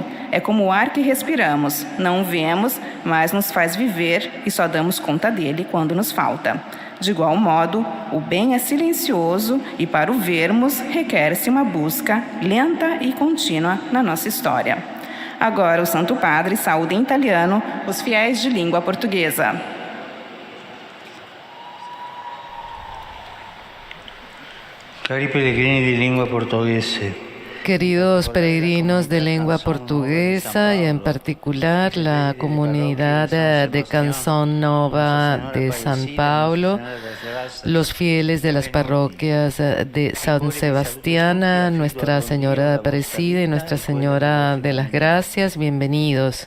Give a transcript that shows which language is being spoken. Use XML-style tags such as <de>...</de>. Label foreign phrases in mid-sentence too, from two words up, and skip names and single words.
<pt>É como o ar que respiramos, não o vemos, mas nos faz viver e só damos conta dele quando nos falta. De igual modo, o bem é silencioso e para o vermos requer-se uma busca lenta e contínua na nossa história. Agora o Santo Padre saúda em italiano os fiéis de língua portuguesa.</pt> <it>Cari pellegrini di lingua portoghese.</it> <es>Queridos peregrinos de lengua portuguesa y en particular la comunidad de Canção Nova de San Paulo, los fieles de las parroquias de San Sebastián, Nuestra Señora de Aparecida y Nuestra Señora de las Gracias, bienvenidos.</es>